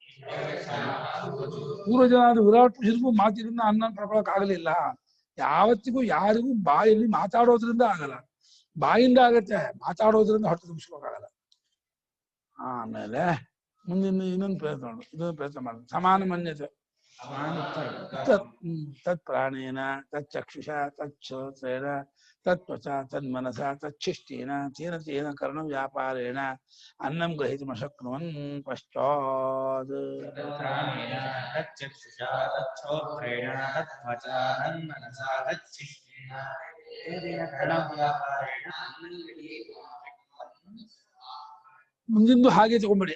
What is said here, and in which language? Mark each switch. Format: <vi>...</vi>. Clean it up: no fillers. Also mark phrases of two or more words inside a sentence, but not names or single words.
<kn>ಪೂರ್ವಜನಾದ ವಿರಾಟ್ ಪುರುಷರಿಗೂ ಮಾತಿನಿಂದ ಅನ್ನ ಪಡ್ಕೊಳಕ್ ಆಗಲಿಲ್ಲ. ಯಾವತ್ತಿಗೂ ಯಾರಿಗೂ ಬಾಯಲ್ಲಿ ಮಾತಾಡೋದ್ರಿಂದ ಆಗಲ್ಲ. ಬಾಯಿಂದ ಆಗತ್ತೆ, ಮಾತಾಡೋದ್ರಿಂದ ಹೊಟ್ಟೆ ತುಂಬಿಸ್ಕೋಕ್ಕಾಗಲ್ಲ. ಆಮೇಲೆ ಮುಂದಿನ ಇನ್ನೊಂದು ಪ್ರಯತ್ನ ಮಾಡು, ಇದೊಂದು ಪ್ರಯತ್ನ ಮಾಡು.</kn> <sa>समान मन्यते तत् प्राणेन तच्चक्षुष तच्छोत्रेण तत्वच तन्मनस तच्छिष्टेन तेन तेन कर्ण व्यापारेण अन्नं ग्रहितुमशक्नुवन् पश्चात्</sa> <kn>ಮುಂದಿಂದು ಹಾಗೆ ತಗೊಂಬಿಡಿ.</kn>